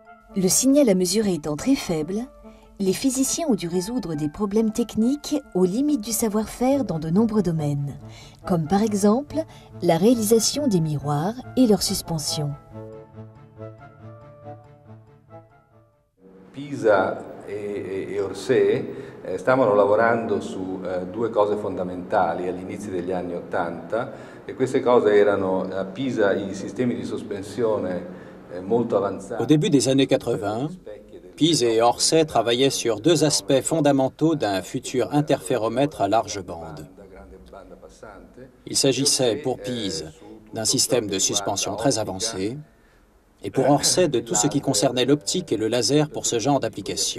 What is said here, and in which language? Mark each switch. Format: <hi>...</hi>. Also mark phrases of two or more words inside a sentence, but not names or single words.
<fr>Le signal à mesurer étant très faible, les physiciens ont dû résoudre des problèmes techniques aux limites du savoir-faire dans de nombreux domaines, comme par exemple la réalisation des miroirs et leur suspension.</fr> <it>Pisa e Orsay stavano lavorando su due cose fondamentali agli inizi degli anni '80 e queste cose erano a Pisa i sistemi di sospensione molto avanzati.</it> <fr>Au début des années 80, Pise et Orsay travaillaient sur deux aspects fondamentaux d'un futur interféromètre à large bande. Il s'agissait pour Pise d'un système de suspension très avancé et pour Orsay de tout ce qui concernait l'optique et le laser pour ce genre d'application.</fr>